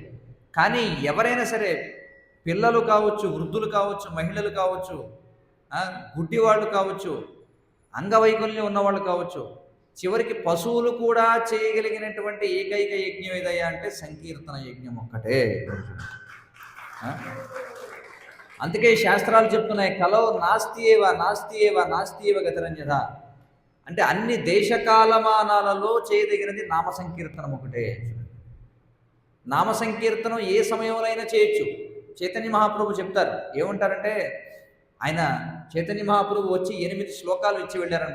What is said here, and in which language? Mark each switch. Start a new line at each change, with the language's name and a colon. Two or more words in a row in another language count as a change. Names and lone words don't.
Telugu: కానీ ఎవరైనా సరే, పిల్లలు కావచ్చు, వృద్ధులు కావచ్చు, మహిళలు కావచ్చు, గుడ్డి వాళ్ళు కావచ్చు, అంగవైకల్యం ఉన్నవాళ్ళు కావచ్చు, చివరికి పశువులు కూడా చేయగలిగినటువంటి ఏకైక యజ్ఞం ఏదయ్యా అంటే సంకీర్తన యజ్ఞం ఒక్కటే. అందుకే శాస్త్రాలు చెప్తున్నాయి,
Sanskrit: కలో నాస్తి ఏవ నాస్తి ఏవ నాస్తి ఏవ గతిరంజన.
Telugu: అంటే అన్ని దేశకాలమానాలలో చేయదగినది నామ సంకీర్తనం ఒకటే. నామ సంకీర్తనం ఏ సమయంలో చేయొచ్చు. చైతన్య మహాప్రభు చెప్తారు, ఏమంటారంటే ఆయన చైతన్య మహాప్రభు వచ్చి 8 శ్లోకాలు ఇచ్చి వెళ్ళారన్నమాట.